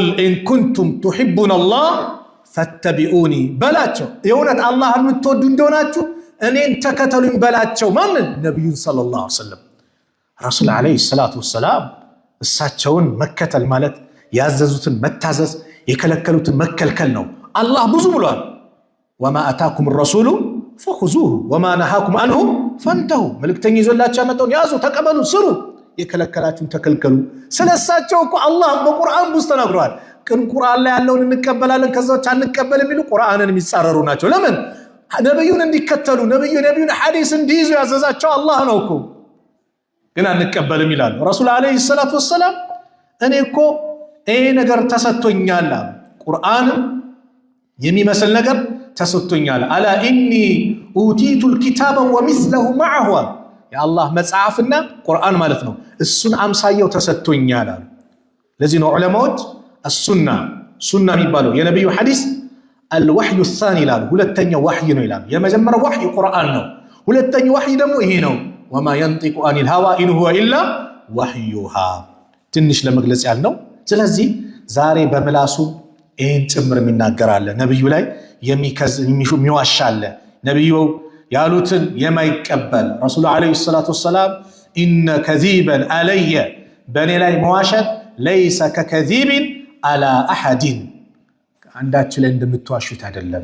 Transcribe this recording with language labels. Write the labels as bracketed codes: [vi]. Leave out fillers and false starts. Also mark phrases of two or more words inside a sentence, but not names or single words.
[ar] إن كنتم تحبون الله فاتبعوني [am] በላቸው የእውነት አላህን የምትወዱ እንደሆናችሁ እኔን ተከተሉኝ በላቸው ማንን ነብዩን [ar] صلى الله عليه وسلم الرسول عليه الصلاة والسلام [am] እሳቸውን መከተል ማለት ያዘዙትን መታዘዝ የከለከሉትን መከልከል ነው አላህ ብዙ ብሏል [ar] وما آتاكم الرسول فخذوه وما نهاكم عنه فانتهوا [am] መልእክተኛ ይዞላችሁ ያመጣውን ያዙ ተቀበሉ ስሩ የከለከላችሁን ተከልከሉ ስለሳቸው እኮ አላህ በቁርአን ብዙ ተናግሯል ግን ቁርአን ላይ ያለውን እንቀበላለን ከዛው አንቀበል የሚሉ ቁርአንን የሚጻረሩ ናቸው ለምን ነብዩን እንዲከተሉ ነብዩን ሐዲስ እንዲይዙ ያዘዛቸው አላህ ነው እኮ ግን አንቀበልም ይላሉ [ar] الرسول عليه الصلاة والسلام [am] እኔ እኮ ይሄ ነገር ተሰጥቶኛል ቁርአን የሚመስል ነገር ተሰጥቶኛል [ar] ألا إني أوتيت الكتاب ومثله معه [am] የአላህ መጽሐፍና ቁርአን ማለት ነው እሱን አምሳየው ተሰጥቶኛል አሉ ለዚህ ነው ዑለማዎች السنة የሚባለው የነብዩ ሐዲስ [ar] الوحي الثاني [am] ይላሉ ሁለተኛው ወህይ ነው ይላሉ የመጀመሪያው ወህይ ቁርአን ነው ሁለተኛው ወህይ ደግሞ ይሄ ነው [ar] وما ينطق عن الهوى إن هو إلا وحيها [am] ትንሽ ለመግለጽ ያልነው ስለዚህ ዛሬ በምላሱ ይህን ጭምር የሚናገራለ ነብዩ ላይ የሚዋሻለ ነብዩ ያሉትን የማይቀበል [ar] الرسول عليه الصلاة والسلام إن كذبا علي [am] በእኔ ላይ መዋሸት [ar] ليس ككذب على أحد [am] አንዳችሁ ላይ እንደምትዋሹት አይደለም።